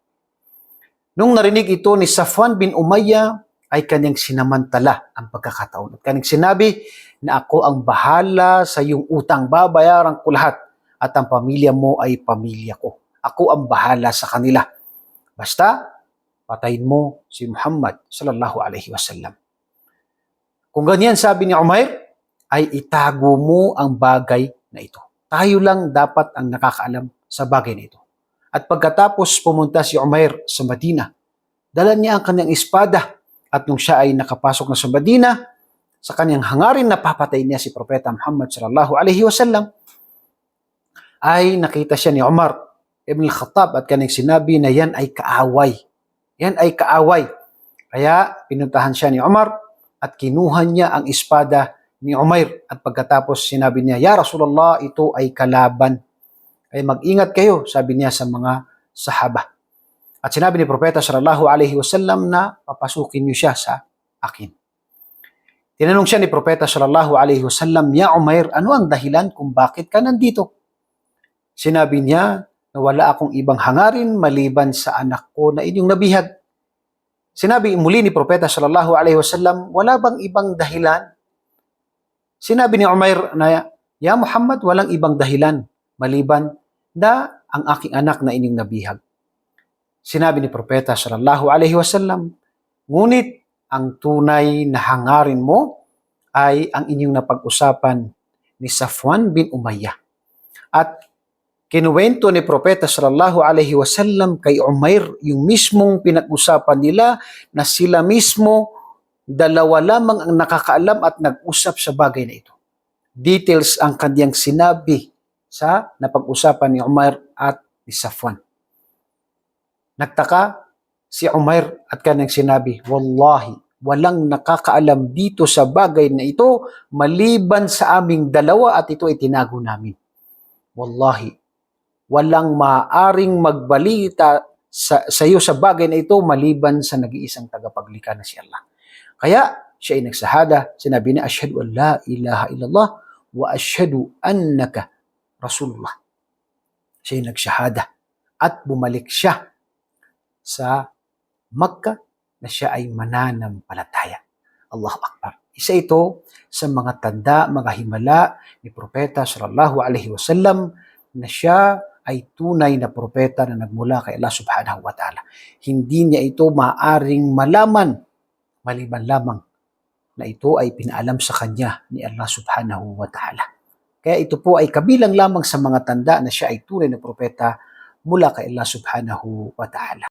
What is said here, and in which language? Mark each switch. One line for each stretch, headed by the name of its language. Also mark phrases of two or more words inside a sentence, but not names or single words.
Filipino: Nung narinig ito ni Safwan bin Umayyah, ay kanyang sinamantala ang pagkakataon. At kanyang sinabi na ako ang bahala sa iyong utang, babayaran ko lahat at ang pamilya mo ay pamilya ko. Ako ang bahala sa kanila. Basta, patayin mo si Muhammad
Arabic: صلى الله عليه وسلم.
Filipino: Kung ganyan sabi ni Umair, ay itago mo ang bagay na ito. Tayo lang dapat ang nakakaalam sa bagay na ito. At pagkatapos pumunta si Umair sa Madina, dala niya ang kanyang espada at nung siya ay nakapasok na sa Madina, sa kanyang hangarin na papatayin niya si Propeta Muhammad
Arabic: صلى الله عليه وسلم,
Filipino: ay nakita siya ni Umar ibn al-Khattab at kanyang sinabi na yan ay kaaway. Yan ay kaaway. Kaya pinuntahan siya ni Umar at kinuha niya ang espada ni Umair at pagkatapos sinabi niya,
Arabic: "يا رسول الله,
Filipino: ito ay kalaban. Kaya mag-ingat kayo," sabi niya sa mga sahaba. At sinabi ni Propeta
Arabic: صلى الله عليه وسلم
Filipino: na papasukin niyo siya sa akin. Tinanong siya ni Propeta
Arabic: صلى الله عليه وسلم,
Filipino: "Ya Umair, ano ang dahilan kung bakit ka nandito?" Sinabi niya na wala akong ibang hangarin maliban sa anak ko na inyong nabihag. Sinabi muli ni Propeta
Arabic: صلى الله عليه وسلم,
Filipino: "Wala bang ibang dahilan?" Sinabi ni Umair na, "Ya Muhammad, walang ibang dahilan maliban na ang aking anak na inyong nabihag." Sinabi ni Propeta
Arabic: صلى الله عليه وسلم,
Filipino: "Ngunit ang tunay na hangarin mo ay ang inyong napag-usapan ni Safwan bin Umayyah." At kinuwento ni Propeta
Arabic: صلى الله عليه وسلم
Filipino: kay Umair yung mismong pinag-usapan nila na sila mismo dalawa lamang ang nakakaalam at nag-usap sa bagay na ito. Details ang kanyang sinabi sa napag-usapan ni Umair at ni Safwan. Nagtaka si Umair at kanyang sinabi, "Wallahi, walang nakakaalam dito sa bagay na ito maliban sa aming dalawa at ito ay tinago namin. Wallahi, walang maaaring magbalita sa iyo sa bagay na ito maliban sa nag-iisang tagapaglikha na si Allah." Kaya siya ay nagsahada, sinabi niya,
Arabic: "أشهد أن لا إله إلا الله وأشهد أنك رسول الله."
Filipino: Siya ay nagsahada at bumalik siya sa Makkah na siya ay mananampalataya.
Arabic: الله أكبر.
Filipino: Isa ito sa mga tanda, mga himala ni Propeta
Arabic: صلى الله عليه وسلم
Filipino: na siya ay tunay na propeta na nagmula kay Allah
Arabic: سبحانه وتعالى.
Filipino: Hindi niya ito maaring malaman maliban lamang na ito ay pinaalam sa kanya ni Allah
Arabic: سبحانه وتعالى.
Filipino: Kaya ito po ay kabilang lamang sa mga tanda na siya ay tunay na propeta mula kay Allah
Arabic: سبحانه وتعالى.